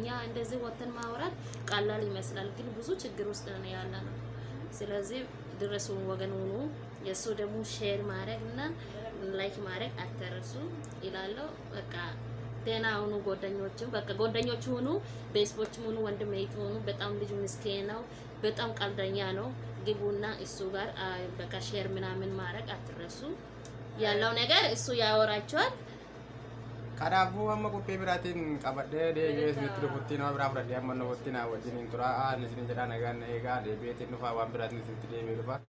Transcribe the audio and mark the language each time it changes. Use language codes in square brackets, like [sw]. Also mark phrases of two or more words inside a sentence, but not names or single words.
[am] እንደዚህ ወተን ማውራት ቀላል ይመስላል፣ ግን ብዙ ችግር ውስጥ ነው ያለና ስለዚህ ድረሱ ወገን ሆኖ የሱ ደግሞ ሼር ማድረግና ላይክ ማድረግ አትረሱ ይላለው። በቃ ደህና ሁኑ ጓደኞችም፣ በቃ ጓደኞች ሁኑ፣ ቤስቦችም ሁኑ፣ ወንድም እህት ሁኑ። በጣም ልጅ ምስኪን ነው፣ በጣም ቀልደኛ ነው። ግቡና እሱ ጋር በቃ ሼር ምናምን ማድረግ አትረሱ። ያለው ነገር እሱ ያወራቸዋል። [om] Kanaafuu amma qophii biraatiin qabadhee deebi'ee isinitti dhufutti nama biraa fudhadhee amma nuwwattiin wajjin turaa. Ani isin jedhaa nagaan eegaa deebi'eetiin dhufaa waan biraatiin isinitti deebi'ee dhufa.